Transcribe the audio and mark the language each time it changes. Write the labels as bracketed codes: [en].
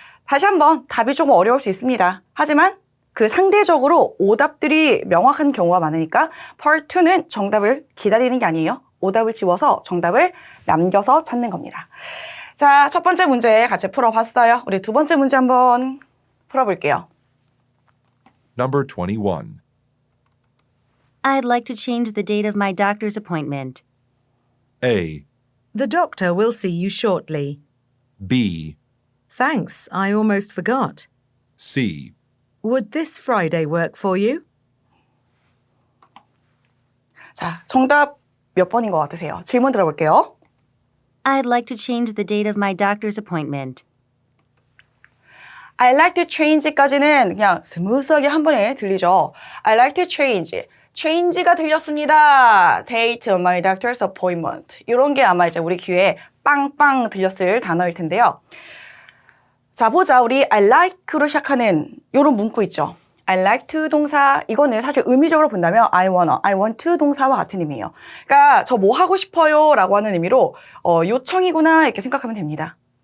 [ko] 다시 한번 답이 조금 어려울 수 있습니다. 하지만 그 상대적으로 오답들이 명확한 경우가 많으니까 Part 2는 정답을 기다리는 게 아니에요. 오답을 지워서 정답을 남겨서 찾는 겁니다. 자, 첫 번째 문제 같이 풀어봤어요. 우리 두 번째 문제 한번 풀어볼게요. [en] Number 21. I'd like to change the date of my doctor's appointment. A. The doctor will see you shortly. B. Thanks, I almost forgot. C. Would this Friday work for you? [ko] 자, 정답 몇 번인 것 같으세요? 질문 들어볼게요. [en] I'd like to change the date of my doctor's appointment. I like to change [ko] 까지는 그냥 스무스하게 한 번에 들리죠. [en] I like to change. change가 [ko] 들렸습니다. [en] date on my doctor's appointment. [ko] 이런 게 아마 이제 우리 귀에 빵빵 들렸을 단어일 텐데요. 자, 보자. 우리 I like로 시작하는 이런 문구 있죠. I like to 동사, 이거는 사실 의미적으로 본다면 [en] I want to [ko] 동사와 같은 의미예요. 그러니까 저 뭐 하고 싶어요 라고 하는 의미로 요청이구나 이렇게 생각하면 됩니다.